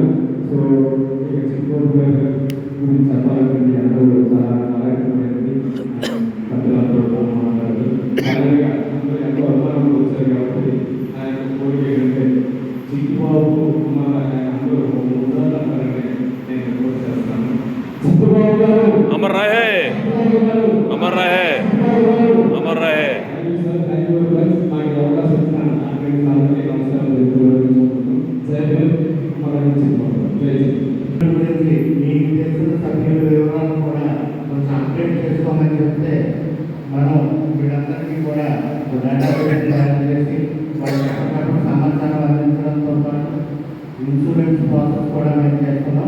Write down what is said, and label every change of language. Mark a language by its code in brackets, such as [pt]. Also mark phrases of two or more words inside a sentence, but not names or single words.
[te] సో ఇక చిత్తూరు గురించి చెప్పాలంటే అందరూ చాలా ఆరోగ్యమైనది పెద్దలందరూ మాట్లాడారు. అలాగే అందరూ ఎంతో అభిమానంలో వచ్చారు కాబట్టి ఆ యొక్క కోరిక ఏంటంటే చిట్టుబాబు అందరూ ఉండాలన్నారని నేను కోరిక చేస్తాను. చిట్టుబాబు గారు [hi] अमर रहे, अमर रहे, अमर रहे. [te] మీకు తెలిసిన సభ్యుల వివరాలు కూడా కొంచెం అప్డేట్ చేసుకోమని చెప్తే మనం వీళ్ళందరికీ కూడా డేటాబేస్ తయారు చేసి వాళ్ళకి ఎప్పటికప్పుడు సమాచారం అందించడంతో పాటు [en] insurance process [te] కూడా మేము చేస్తున్నాం.